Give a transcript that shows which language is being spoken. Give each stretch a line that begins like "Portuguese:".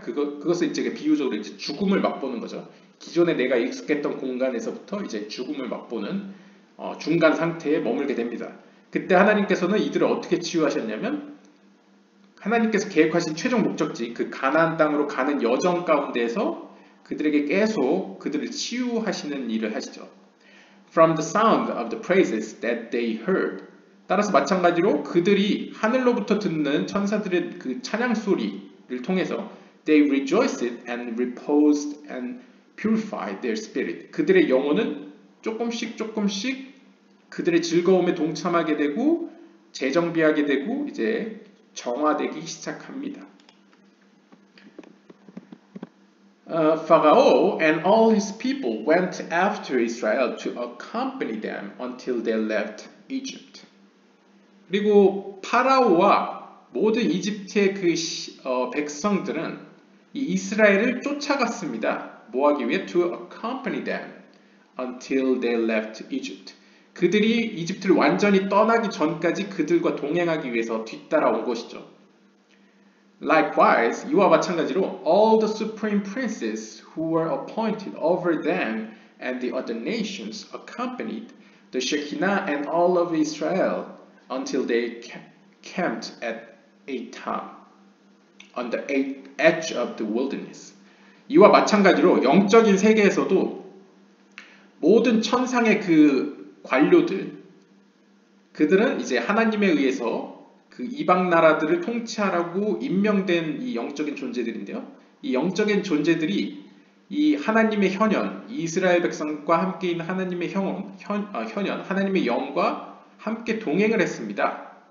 Korean: 그것을 이제 비유적으로 이제 죽음을 맛보는 거죠. 기존에 내가 익숙했던 공간에서부터 이제 죽음을 맛보는 중간 상태에 머물게 됩니다. 그때 하나님께서는 이들을 어떻게 치유하셨냐면 하나님께서 계획하신 최종 목적지 그 가나안 땅으로 가는 여정 가운데에서 그들에게 계속 그들을 치유하시는 일을 하시죠.
English: From the sound of the praises that they heard.
Korean: 따라서 마찬가지로 그들이 하늘로부터 듣는 천사들의 그 찬양 소리를 통해서
English: they rejoiced and reposed and purified their spirit.
Korean: 그들의 영혼은 조금씩 그들의 즐거움에 동참하게 되고 재정비하게 되고 이제 정화되기 시작합니다.
English: Pharaoh and all his people went after Israel to accompany them until they left Egypt.
Korean: 그리고 파라오와 모든 이집트의 그 백성들은 이 이스라엘을 쫓아갔습니다. 뭐하기 위해?
English: To accompany them until they left Egypt.
Korean: 그들이 이집트를 완전히 떠나기 전까지 그들과 동행하기 위해서 뒤따라온 것이죠.
English: Likewise,
Korean: 이와 마찬가지로
English: all the supreme princes who were appointed over them and the other nations accompanied the Shekinah and all of Israel until they camped at Etam on the edge of the wilderness.
Korean: 이와 마찬가지로 영적인 세계에서도 모든 천상의 그 관료들, 그들은 이제 하나님에 의해서 그 이방 나라들을 통치하라고 임명된 이 영적인 존재들인데요. 이 영적인 존재들이 이 하나님의 현현, 이스라엘 백성과 함께 있는 하나님의 현현, 하나님의 영과 함께 동행을 했습니다.